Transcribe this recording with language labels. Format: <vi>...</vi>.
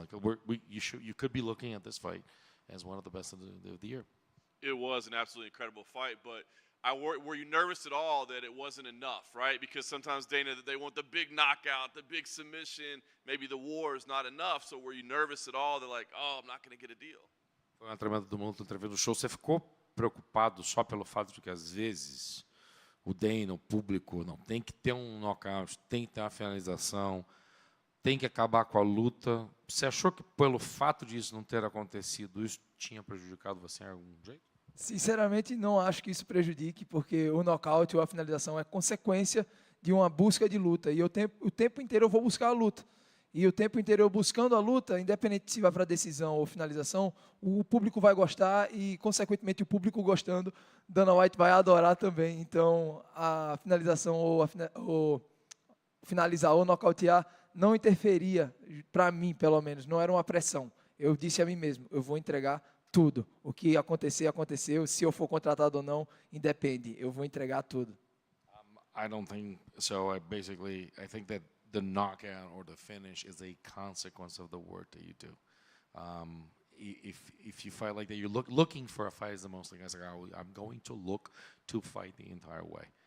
<en>Like you could be looking at this fight as one of the best of the year. It was an absolutely incredible fight, but were you nervous at all that it wasn't enough, right? Because sometimes, Dana, they want the big knockout, the big submission, maybe the war is not enough. So were you nervous at all? They're like, oh, I'm not going to get a deal.</en> <pt>Foi uma tremenda do mundo, do show. Você ficou preocupado só pelo fato de que, às vezes, o Dana, o público, não, tem que ter um knockout, tem que ter uma finalização, tem que acabar com a luta. Você achou que, pelo fato disso não ter acontecido, isso tinha prejudicado você em algum jeito? Sinceramente, não acho que isso prejudique, porque o nocaute ou a finalização é consequência de uma busca de luta. E o tempo inteiro eu vou buscar a luta. E o tempo inteiro eu buscando a luta, independente se vai para decisão ou finalização, o público vai gostar e, consequentemente, o público gostando, Dana White vai adorar também. Então, a finalização ou finalizar ou nocautear não interferia, para mim, pelo menos, não era uma pressão. Eu disse a mim mesmo, eu vou entregar tudo. O que acontecer, aconteceu. Se eu for contratado ou não, independe. Eu vou entregar tudo.</pt> <en>I don't think so. I think that the knockout or the finish is a consequence of the work that you do. If you fight like that, you're looking for a fight is the most thing. I was like, I'm going to look to fight the entire way.</en>